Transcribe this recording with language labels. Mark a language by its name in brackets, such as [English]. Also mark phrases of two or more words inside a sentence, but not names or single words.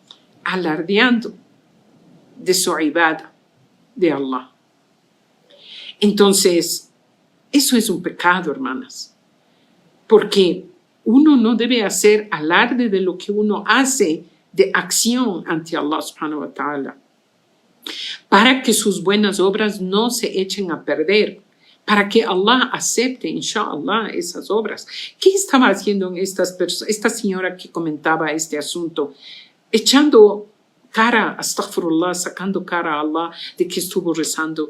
[Spanish] Alardeando de su ibada de Allah. Entonces, eso es un pecado, hermanas, porque uno no debe hacer alarde de lo que uno hace de acción ante Allah [Arabic] سبحانه وتعالى, [Spanish] para que sus buenas obras no se echen a perder, para que Allah acepte, inshallah, esas obras. ¿Qué estaba haciendo esta señora que comentaba este asunto? Echando cara, astaghfirullah, sacando cara a Allah de que estuvo rezando.